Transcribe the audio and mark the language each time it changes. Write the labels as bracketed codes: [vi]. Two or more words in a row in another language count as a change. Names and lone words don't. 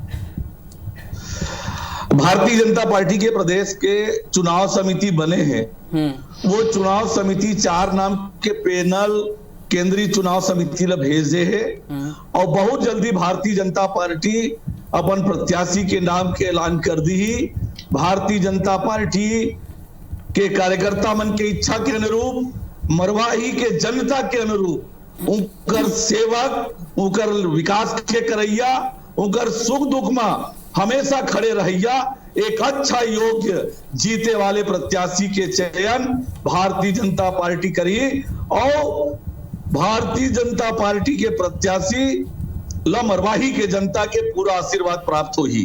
[hne] भारतीय जनता पार्टी के प्रदेश के चुनाव समिति बने हैं, वो चुनाव समिति 4 नाम के पैनल केंद्रीय चुनाव समिति ला भेजे है और बहुत जल्दी भारतीय जनता पार्टी अपन प्रत्याशी के नाम के ऐलान कर दी। भारतीय जनता पार्टी के कार्यकर्ता मन के इच्छा के अनुरूप, मरवाही के जनता के अनुरूप उनकर सेवक, उनकर विकास के करैया, उनकर सुख दुख में हमेशा खड़े रहिया एक अच्छा योग्य जीते वाले प्रत्याशी के चयन भारतीय जनता पार्टी करी और भारतीय जनता पार्टी के प्रत्याशी ला मरवाही के जनता के पूरा आशीर्वाद प्राप्त हुई।